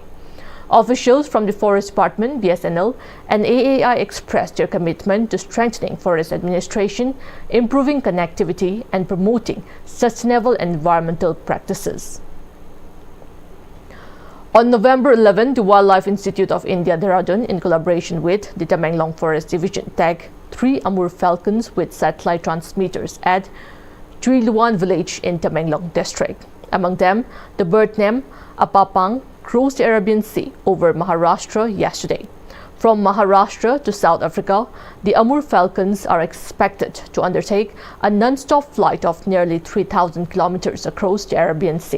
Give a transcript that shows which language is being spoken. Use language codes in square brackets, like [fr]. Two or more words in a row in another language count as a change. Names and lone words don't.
[en] Officials from the Forest Department, BSNL and AAI expressed their commitment to strengthening forest administration, improving connectivity and promoting sustainable environmental practices. On November 11, the Wildlife Institute of India, Dehradun, in collaboration with the Tamenglong Forest Division, tagged 3 Amur falcons with satellite transmitters at Chuiluan village in Tamenglong district. Among them, the bird named Apapang crossed the Arabian Sea over Maharashtra yesterday. From Maharashtra to South Africa, the Amur falcons are expected to undertake a non-stop flight of nearly 3,000 kilometers across the Arabian Sea.